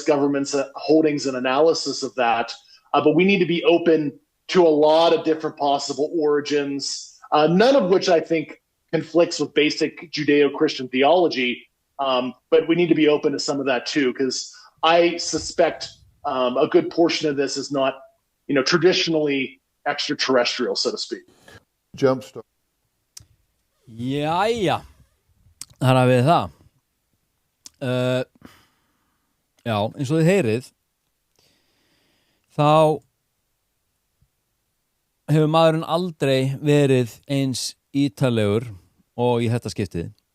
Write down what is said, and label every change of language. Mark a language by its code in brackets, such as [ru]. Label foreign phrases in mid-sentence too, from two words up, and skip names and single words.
[en] government's holdings and analysis of that. But we need to be open to a lot of different possible origins, none of which I think conflicts with basic Judeo-Christian theology. But we need to be open to some of that too, because I suspect a good portion of this is not, traditionally extraterrestrial, so to speak. Jumpstart. [is] Jæja, þar hafið þið það. Já, eins og þið heyrið, þá hefur maðurinn aldrei verið eins ítarlegur og í þetta skiptið.